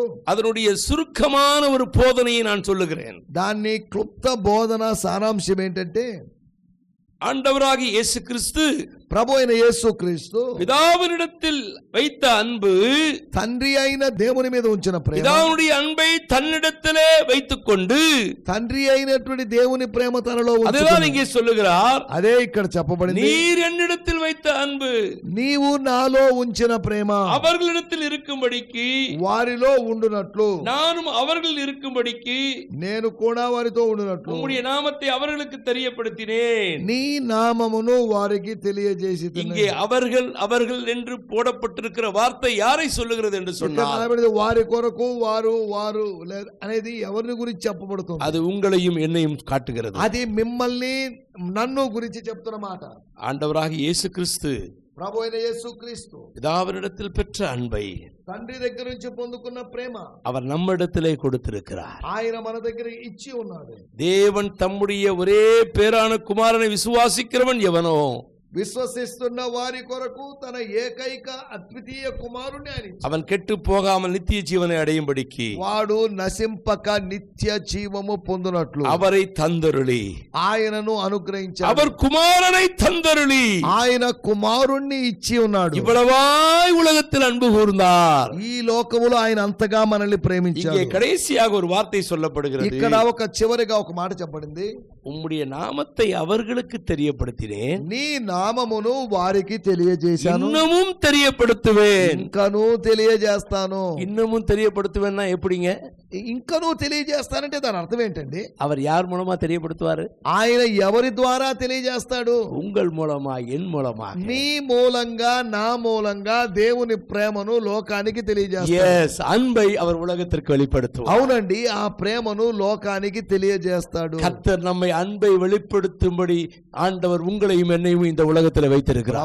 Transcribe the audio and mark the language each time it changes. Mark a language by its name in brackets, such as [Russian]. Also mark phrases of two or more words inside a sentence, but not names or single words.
[Tamil] அதனுடைய சுருக்கமான ஒரு போதனையை நான் சொல்லுகிறேன். [Telugu] దాన్ని క్లుప్త బోధన సారాంశం ఏంటంటే, [Tamil] ஆண்டவராகிய இயேசு கிறிஸ்து [Telugu] ప్రభు అయిన యేసుక్రీస్తు [Tamil] பிதாவினிடத்தில் வைத்த அன்பு, [Telugu] తండ్రి అయిన దేవుని మీద ఉంచిన ప్రేమ, [Tamil] பிதாவுடைய அன்பை தன்னிடத்திலே வைத்துக் கொண்டு, [Telugu] తండ్రి అయినటువంటి దేవుని ప్రేమ తనలో [Tamil] அதுதான் [Telugu] ఉంచుకున్నాడు. [Tamil] இங்கே சொல்லுகிறார், [Telugu] అదే ఇక్కడ చెప్పబడింది, [Tamil] நீர் என்னிடத்தில் வைத்த அன்பு [Telugu] నీవు నాలో ఉంచిన ప్రేమ [Tamil] அவர்களிடத்தில் இருக்கும்படிக்கு, [Telugu] వారిలో ఉండునట్లు [Tamil] நானும் அவர்கள் இருக்கும்படிக்கு [Telugu] నేను కూడా వారితో ఉండునట్లు [Tamil] உம்முடைய நாமத்தை அவர்களுக்கு தெரியப்படுத்தினேன். [Telugu] నీ నామమును వారికి తెలియజేసి [Tamil] இங்கே அவர்கள் அவர்கள் என்று போடப்பட்டிருக்கிற வார்த்தை யாரை சொல்லுகிறது என்று சொன்னால், [Telugu] వారి కొరకు వారు వారు అనేది ఎవరిని గురించి చెప్పబడుతుంది? [Tamil] அது உங்களையும் என்னையும் காட்டுகிறது. [Telugu] అది మిమ్మల్ని నన్ను గురించి చెప్తున్న మాట. [Tamil] ஆண்டவராகிய இயேசு கிறிஸ்து [Telugu] ప్రభు అయిన యేసుక్రీస్తు [Tamil] பிதாவினிடத்தில் பெற்ற அன்பை [Telugu] తండ్రి దగ్గర నుంచి పొందుకున్న ప్రేమ [Tamil] அவர் நம்மிடத்திலே கொடுத்திருக்கிறார். [Telugu] ఆయన మన దగ్గర ఇచ్చి ఉన్నాడు. [Tamil] தேவன் தம்முடைய ஒரே பேரான குமாரனை விசுவாசிக்கிறவன் எவனோ, [Telugu] విశ్వసిస్తున్న వారి కొరకు తన ఏకైక అద్వితీయ కుమారుని ఆయన ఇచ్చాడు. [Tamil] அவன் கெட்டு போகாமல் நித்திய ஜீவனை அடையும்படிக்கு [Telugu] వాడు నశింపక నిత్య జీవము పొందునట్లు [Tamil] அவரை தந்தருளி, [Telugu] ఆయనను అనుగ్రహించాడు. [Tamil] அவர் குமாரனை தந்தருளி [Telugu] ఆయన కుమారుణ్ణి ఇచ్చి ఉన్నాడు. [Tamil] இவ்வளவாய் உலகத்தில் அன்பு கூர்ந்தார். [Telugu] ఈ లోకములో ఆయన అంతగా మనల్ని ప్రేమించాడు. [Tamil] இங்கே கடைசியாக ஒரு வார்த்தை சொல்லப்படுகிறது. [Telugu] ఇక్కడ ఒక చివరిగా ఒక మాట చెప్పబడింది, [Tamil] உம்முடைய நாமத்தை அவர்களுக்கு தெரியப்படுத்தினேன், [Telugu] నీ నామమును వారికి తెలియజేశాను, [Tamil] இன்னமும் தெரியப்படுத்துவேன். [Telugu] ఇంకను తెలియజేస్తాను. [Tamil] இன்னமும் தெரியப்படுத்துவேன்னா எப்படிங்க? [Telugu] ఇంకను తెలియజేస్తానంటే దాని అర్థం ఏంటండి? [Tamil] அவர் யார் மூலமா தெரியப்படுத்துவாரு? [Telugu] ఆయన ఎవరి ద్వారా తెలియజేస్తాడు? [Tamil] உங்கள் மூலமா, என் மூலமா. [Telugu] నీ మూలంగా నా మూలంగా దేవుని ప్రేమను లోకానికి తెలియజేస్తాడు. [Tamil] எஸ், அன்பை அவர் உலகத்திற்கு வெளிப்படுத்துவார். [Telugu] అవునండి, ఆ ప్రేమను లోకానికి తెలియజేస్తాడు. [Tamil] கர்த்தர் நம்மை அன்பை வெளிப்படுத்தும்படி ஆண்டவர் உங்களையும் என்னையும் இந்த உலகத்தில் வைத்திருக்கிறார்.